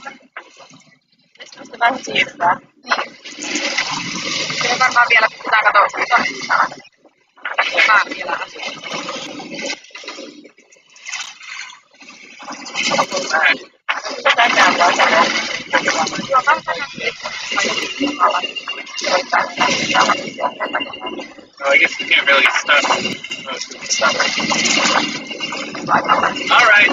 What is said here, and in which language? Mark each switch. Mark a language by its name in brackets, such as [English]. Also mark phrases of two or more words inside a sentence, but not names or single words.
[Finnish] Mistä sitä vähän siirtää? Niin. Kyllä varmaan vielä pitää katsoa sitä. Mä vielä asun. [English] Oh, I guess you can't really stop. All right.